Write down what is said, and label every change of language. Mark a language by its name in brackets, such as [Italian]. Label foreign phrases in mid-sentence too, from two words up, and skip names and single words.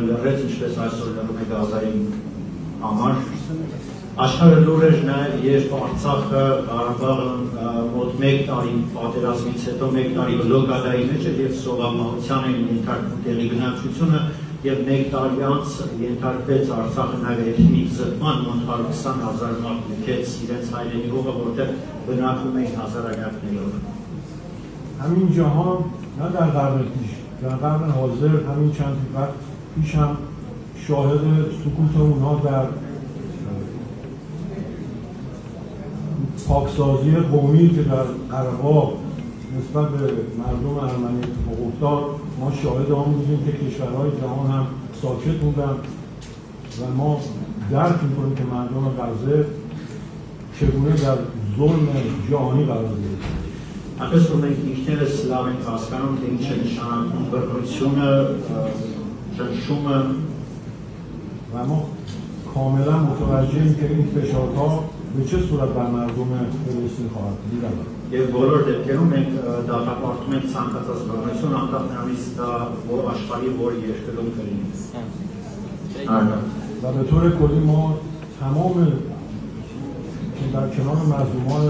[Armenian] լռեց, ինչպես այսօր լռում է Գազայի համար։ Աշխարհը լուր էր նաեւ, երբ Արցախը, Ղարաբաղը մոտ 1 տարի պատերազմից հետո 1 տարի բլոկադայի մեջ էր եւ սովամահության էին ենթարկվում տեղի գնացությունը եւ 1 տարի անց ենթարկվեց Արցախը նաեւ էթնիկ զտման, մոտ 120,000 մարդ լքեց իրենց հայրենի հողը, որտեղ բնակվում էին հազարամյակներով։ [Persian] همین جهان نه در قرن پیش در قرن حاضر همین چند وقت پیش هم شاهد سکوت اونها در پاکسازی قومی که در قره‌ها نسبت به مردم ارمنی اتفاق افتاد ما شاهد آن بودیم که کشورهای جهان هم ساکت بودن و ما درک می‌کنیم که مردم غزه چگونه در ظلم جهانی قرار گرفتند. [Armenian] Այնպես որ մենք ինքներս լավ ենք հասկանում, թե ինչ է նշանակում բռնությունը, ճնշումը [Persian] و ما کاملا متوجهیم که این فشارها به چه صورت بر مردم فلسطین خواهد بود. [Armenian] Եվ բոլոր դեպքերում մենք դատապարտում ենք ցանկացած բռնություն, անկախ նրանից դա աշխարհի որ երկրում կլինի։ [Persian] و به طور کلی ما تمام در کنار مظلومان